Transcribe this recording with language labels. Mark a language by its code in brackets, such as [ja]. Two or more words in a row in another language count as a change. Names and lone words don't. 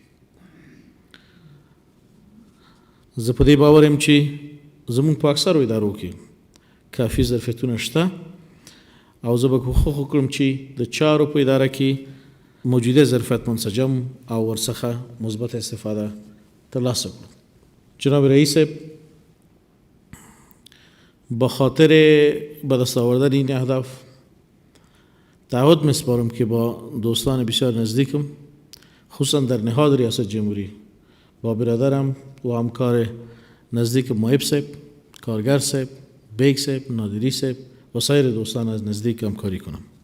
[ps] زه په دې باور یم چې زموږ په اکثرو ادارو کې کافي ظرفیتونه شته او زه به کوښښ وکړم چې د چارو په اداره کې موجوده ظرفیت منسجم او ورڅخه مثبت استفاده ترلاسه کړو. جناب رئیس صاحب، [fa] به خاطر به دست آوردن این اهداف تعهد می‌سپارم که با دوستان بسیار نزدیکم، خصوصا در نهاد ریاست جمهوری، با برادرم و همکار نزدیک محب صاحب، کارگر صاحب، بیگ صاحب، نادری صاحب و سایر دوستان از نزدیک همکاری کنم.